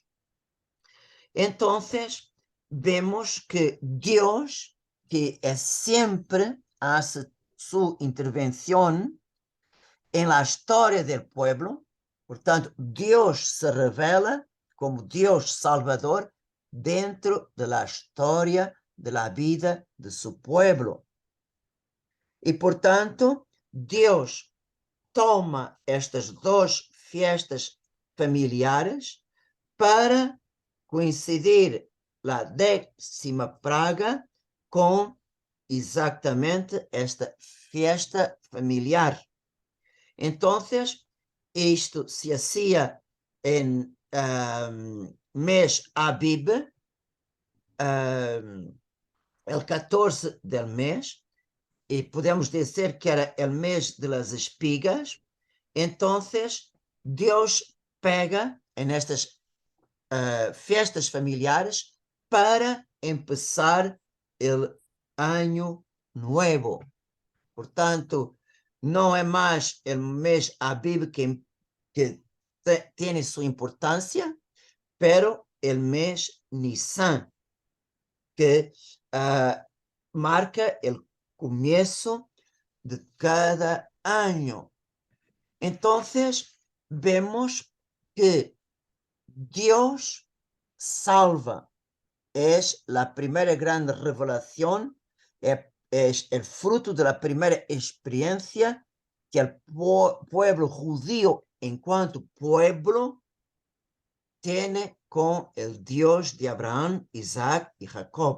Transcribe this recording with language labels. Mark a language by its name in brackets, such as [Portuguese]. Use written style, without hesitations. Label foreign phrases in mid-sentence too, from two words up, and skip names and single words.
[Spanish] Entonces, vemos que Dios, que siempre hace su intervención en la historia del pueblo, por tanto, Dios se revela como Dios Salvador dentro de la historia de la vida de su pueblo. Y por tanto, Dios toma estas dos fiestas familiares para coincidir la 10ª [Portuguese] praga com exatamente [Spanish] esta fiesta familiar. [Portuguese] Então, isto [Spanish] se hacía [Portuguese] em mês Abib, [Spanish] el 14 del [Portuguese] mês, e podemos dizer que era o mês [Spanish] de las espigas. [Portuguese] Então, Deus pega nestas festas familiares [Spanish] para empezar [Portuguese] o ano novo. Portanto, não é mais o mês Abib que tem sua importância, pero o mês Nissan, que marca o começo de cada ano. Então, [Spanish] vemos que Dios salva. Es la primera gran revelación, es el fruto de la primera experiencia que el pueblo judío en cuanto pueblo tiene con el Dios de Abraham, Isaac y Jacob.